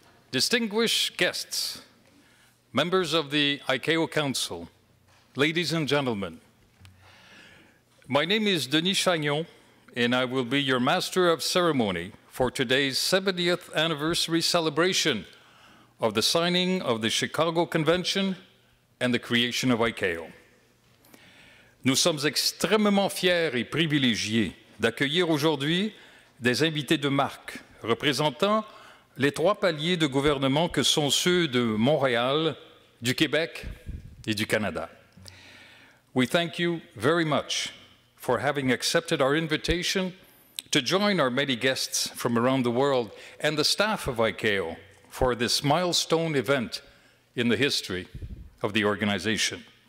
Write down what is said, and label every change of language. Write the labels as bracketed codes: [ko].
[en] Distinguished guests, members of the ICAO Council, ladies and gentlemen, my name is Denis Chagnon, and I will be your Master of Ceremony for today's 70th anniversary celebration of the signing of the Chicago Convention and the creation of ICAO. [fr] Nous sommes extrêmement fiers et privilégiés d'accueillir aujourd'hui des invités de marque représentant les trois paliers de gouvernement que sont ceux de Montréal, du Québec et du Canada. [en] We thank you very much for having accepted our invitation to join our many guests from around the world and the staff of ICAO for this milestone event in the history of the organization.